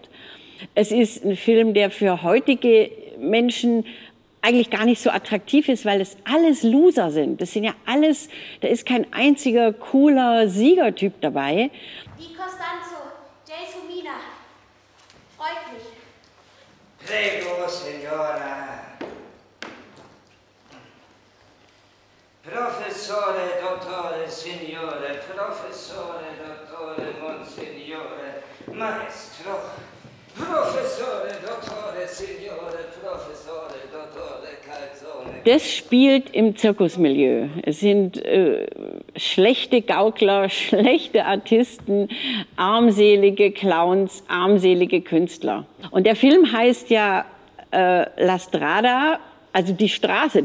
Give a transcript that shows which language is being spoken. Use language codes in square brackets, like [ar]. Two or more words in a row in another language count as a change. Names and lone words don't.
[de] Es ist ein Film, der für heutige Menschen eigentlich gar nicht so attraktiv ist, weil es alles Loser sind. Das sind ja alles, da ist kein einziger cooler Siegertyp dabei. [it] Di Costanzo, [de] Gelsomina. Freut mich. [it] Prego, Signora. Professore, dottore, signore, professore, dottore, monsignore, maestro. Professore, dottore, signore, professore, dottore, calzone. [de] Das spielt im Zirkusmilieu. Es sind schlechte Gaukler, schlechte Artisten, armselige Clowns, armselige Künstler. Und der Film heißt ja La Strada, also die Straße.